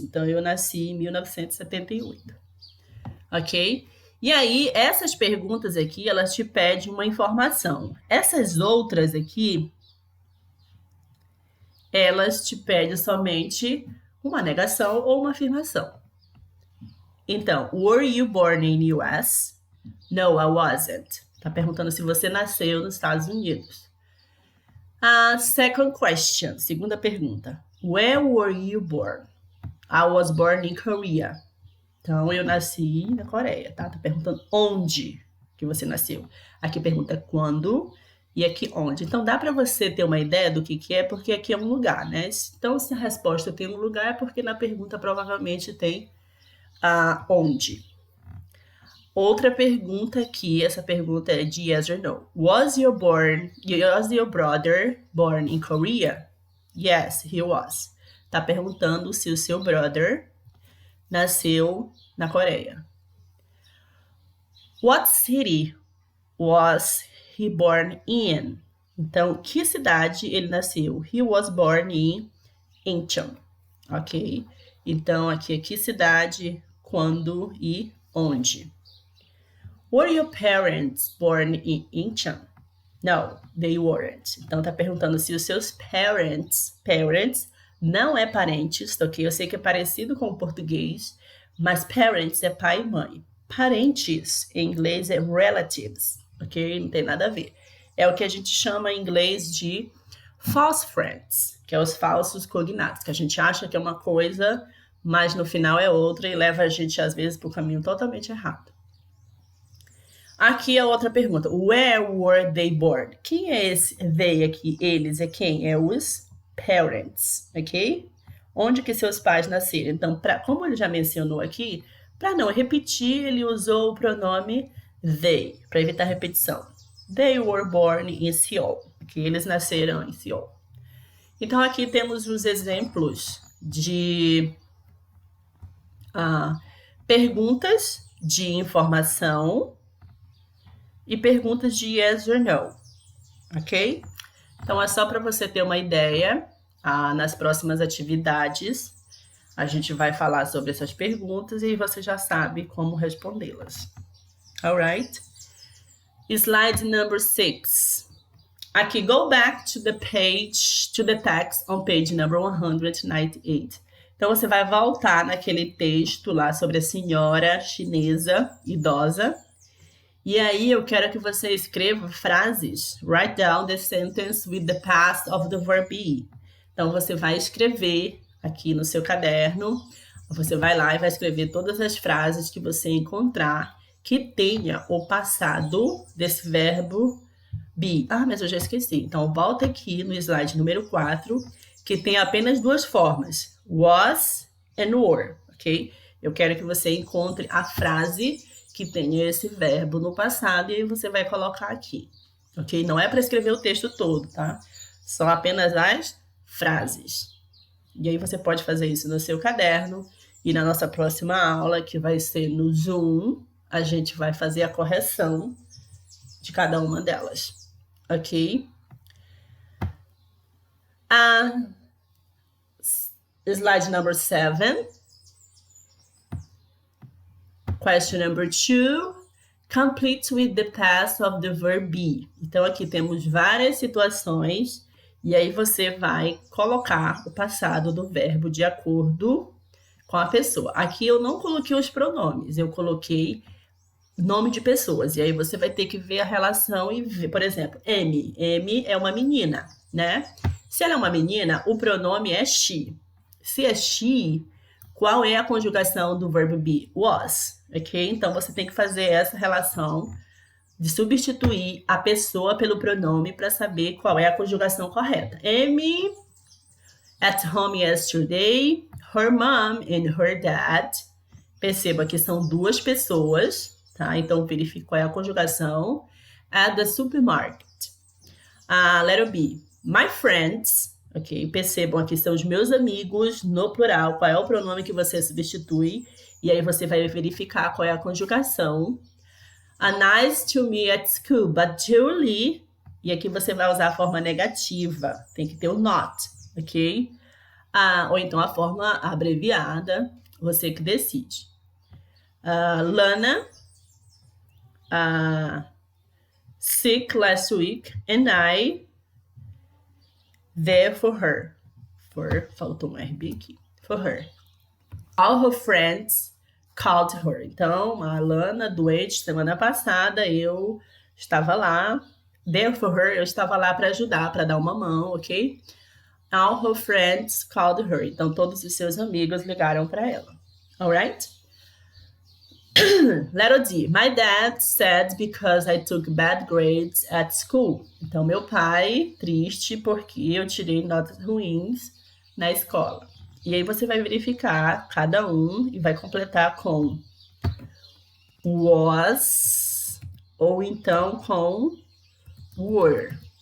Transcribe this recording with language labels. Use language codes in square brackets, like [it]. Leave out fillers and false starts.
[pt] Então, eu nasci em 1978. Ok? E aí, essas perguntas aqui, elas te pedem uma informação. Essas outras aqui, elas te pedem somente uma negação ou uma afirmação. Então, [en] were you born in US? No, I wasn't. [pt] Tá perguntando se você nasceu nos Estados Unidos. [en] Second question, [pt] segunda pergunta. [en] Where were you born? I was born in Korea. [pt] Então, eu nasci na Coreia, tá? Tá perguntando onde que você nasceu. Aqui pergunta quando e aqui onde. Então, dá para você ter uma ideia do que é, porque aqui é um lugar, né? Então, se a resposta tem um lugar, é porque na pergunta provavelmente tem onde. Outra pergunta aqui, essa pergunta é de [en] yes or no. Was your brother born in Korea? Yes, he was. [pt] Tá perguntando se o seu brother nasceu na Coreia. [en] What city was he born in? [pt] Então, que cidade ele nasceu? [en] He was born in Incheon. [pt] Ok? Então, aqui é que cidade, quando e onde. [en] Were your parents born in Incheon? No, they weren't. [pt] Então, tá perguntando se os seus parents não é parentes, ok? Eu sei que é parecido com o português, mas parents é pai e mãe. Parentes, em inglês, é relatives, ok? Não tem nada a ver. É o que a gente chama em inglês de false friends, que é os falsos cognatos, que a gente acha que é uma coisa, mas no final é outra e leva a gente, às vezes, para o caminho totalmente errado. Aqui a outra pergunta. [en] Where were they born? [pt] Quem é esse they aqui? Eles é quem? É os parents, ok? Onde que seus pais nasceram? Então, como ele já mencionou aqui, para não repetir, ele usou o pronome they, para evitar repetição. [en] They were born in Seoul, [pt] que eles nasceram em Seoul. Então, aqui temos os exemplos de perguntas de informação e perguntas de [en] yes or no, [pt] ok? Então, é só para você ter uma ideia. Nas próximas atividades, a gente vai falar sobre essas perguntas e você já sabe como respondê-las. Alright? [en] Slide number 6. [pt] Aqui, [en] go back to the text on page number 198. [pt] Então, você vai voltar naquele texto lá sobre a senhora chinesa idosa. E aí, eu quero que você escreva frases. [en] Write down the sentence with the past of the verb be. [pt] Então, você vai escrever aqui no seu caderno. Você vai lá e vai escrever todas as frases que você encontrar que tenha o passado desse verbo be. Mas eu já esqueci. Então, volta aqui no slide número 4, que tem apenas duas formas. [en] Was and were, [pt] ok? Eu quero que você encontre a frase que tenha esse verbo no passado e aí você vai colocar aqui, ok? Não é para escrever o texto todo, tá? São apenas as frases. E aí você pode fazer isso no seu caderno e na nossa próxima aula, que vai ser no Zoom, a gente vai fazer a correção de cada uma delas, ok? [en] Slide number 7. Question number 2. Complete with the past of the verb be. [pt] Então, aqui temos várias situações e aí você vai colocar o passado do verbo de acordo com a pessoa. Aqui eu não coloquei os pronomes, eu coloquei nome de pessoas. E aí você vai ter que ver a relação e ver, por exemplo, M. M é uma menina, né? Se ela é uma menina, o pronome é she. Se é she, qual é a conjugação do verbo be? Was, ok? Então, você tem que fazer essa relação de substituir a pessoa pelo pronome para saber qual é a conjugação correta. [en] Amy at home yesterday, her mom and her dad. [pt] Perceba que são duas pessoas, tá? Então, verifique qual é a conjugação. [en] At the supermarket. Letter B. My friends. Ok? [pt] Percebam aqui são os meus amigos no plural. Qual é o pronome que você substitui? E aí você vai verificar qual é a conjugação. [en] Nice to me at school, but Julie. [pt] E aqui você vai usar a forma negativa. Tem que ter o not, ok? Ou então a forma abreviada. Você que decide. Lana. [en] Sick last week. And I. There for her. [pt] Faltou um RB aqui. For her. [en] All her friends called her. [pt] Então, a Lana, doente, semana passada, eu estava lá. [en] There for her, [pt] eu estava lá para ajudar, para dar uma mão, ok? [en] All her friends called her. [pt] Então, todos os seus amigos ligaram para ela. [en] Alright? Letter D. My dad said because I took bad grades at school. [pt] Então, meu pai, triste porque eu tirei notas ruins na escola. E aí você vai verificar cada um e vai completar com was ou então com were.